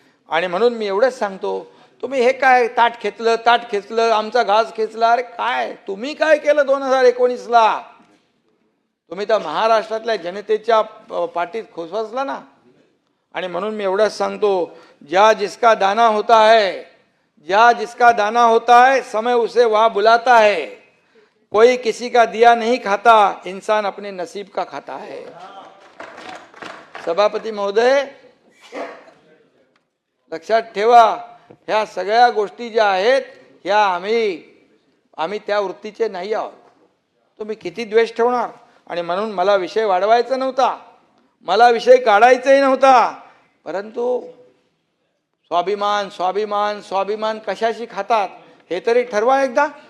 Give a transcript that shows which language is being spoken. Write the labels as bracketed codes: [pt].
[mr] आणि म्हणून मी एवढंच सांगतो, तुम्ही हे काय ताट खेचलं, आमचा घास खेचला. अरे काय तुम्ही काय केलं 2019ला? तुम्ही तर महाराष्ट्रातल्या जनतेच्या पाठीत खोसवसला ना. आणि म्हणून मी एवढंच सांगतो, ज्या [hi] जिसका दाना होता है, या जिसका दाना होता है समय उसे वहां बुलाता है, कोई किसी का दिया नहीं खाता, इंसान अपने नसीब का खाता है. [mr] सभापती महोदय, लक्षात ठेवा, ह्या सगळ्या गोष्टी ज्या आहेत ह्या आम्ही त्या वृत्तीचे नाही आहोत. तुम्ही किती द्वेष ठेवणार. आणि म्हणून मला विषय वाढवायचा नव्हता, मला विषय काढायचाही नव्हता, परंतु स्वाभिमान स्वाभिमान स्वाभिमान कशाशी खातात हे तरी ठरवा एकदा.